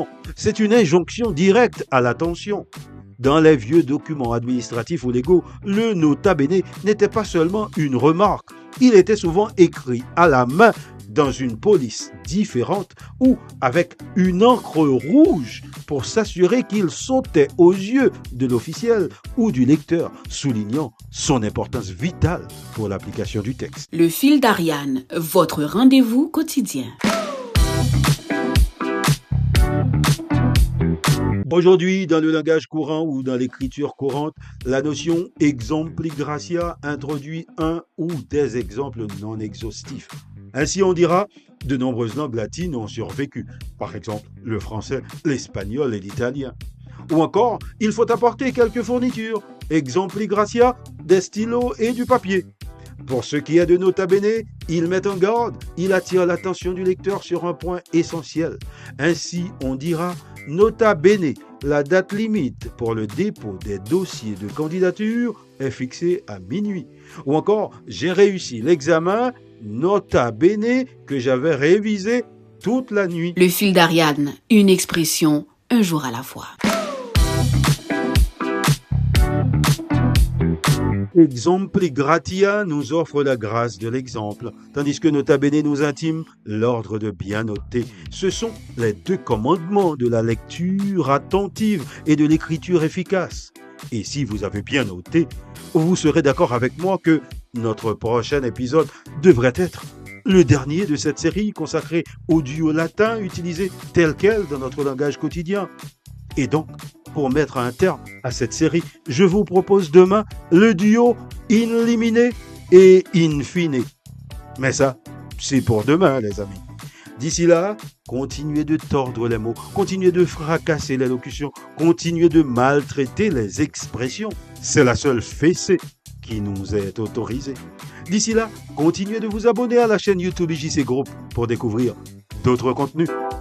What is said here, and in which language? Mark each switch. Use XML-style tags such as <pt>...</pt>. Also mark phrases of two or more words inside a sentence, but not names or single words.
<fr>C'est une injonction directe à l'attention. Dans les vieux documents administratifs ou légaux, le</fr> <la>nota bene</la> <fr>n'était pas seulement une remarque, il était souvent écrit à la main dans une police différente ou avec une encre rouge pour s'assurer qu'il sautait aux yeux de l'officiel ou du lecteur, soulignant son importance vitale pour l'application du texte. Le Fil d'Ariane, votre rendez-vous quotidien. Aujourd'hui, dans le langage courant ou dans l'écriture courante, la notion</fr> <la>exempli gratia</la> <fr>introduit un ou des exemples non exhaustifs. Ainsi, on dira, de nombreuses langues latines ont survécu, par exemple le français, l'espagnol et l'italien. Ou encore, il faut apporter quelques fournitures,</fr> <la>exempli gratia,</la> <fr>des stylos et du papier. Pour ce qui est de</fr> <la>nota bene,</la> <fr>Il met en garde, il attire l'attention du lecteur sur un point essentiel. Ainsi, on dira</fr> <la>nota bene,</la> <fr>la date limite pour le dépôt des dossiers de candidature est fixée à minuit. Ou encore, j'ai réussi l'examen,</fr> <la>nota bene,</la> <fr>que j'avais révisé toute la nuit. Le fil d'Ariane, une expression, un jour à la fois.</fr> <la>Exempli gratia</la> <fr>nous offre la grâce de l'exemple, tandis que</fr> <la>nota bene</la> <fr>nous intime l'ordre de bien noter. Ce sont les deux commandements de la lecture attentive et de l'écriture efficace. Et si vous avez bien noté, vous serez d'accord avec moi que notre prochain épisode devrait être le dernier de cette série consacrée au duo latin utilisé tel quel dans notre langage quotidien. Et donc, pour mettre un terme à cette série, je vous propose demain le duo</fr> <la>in limine</la> <fr>et</fr> <la>in fine.</la> <fr>Mais ça, c'est pour demain, les amis. D'ici là, continuez de tordre les mots, continuez de fracasser les locutions, continuez de maltraiter les expressions. C'est la seule fessée qui nous est autorisée. D'ici là, continuez de vous abonner à la chaîne YouTube IJC Group pour découvrir d'autres contenus.</fr>